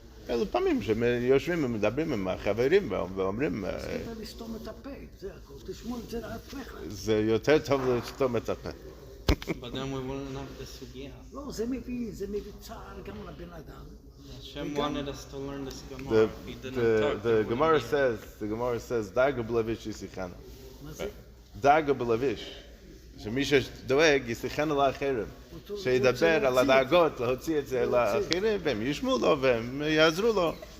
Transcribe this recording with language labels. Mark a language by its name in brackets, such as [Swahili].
[Hebrew] אלו פעמים שיושבים ומדברים עם החברים ואומרים, צריך לסתום את הפה, זה הכל, תשמעו את זה לעצמך. זה יותר טוב לסתום את הפה. [English] But then we wouldn't have the sugya. [Hebrew] לא, זה מביא צער גם לבן אדם. [English] Hashem wanted us to learn this Gemara. If he didn't talk, The Gemara says, Daga b'levish yisichana. [Hebrew] מה זה? דאגה בלביש, שמי שדואג יסיחנו לאחרים, שידבר על הדאגות, להוציא את זה לאחרים, והם ישמעו לו והם יעזרו לו.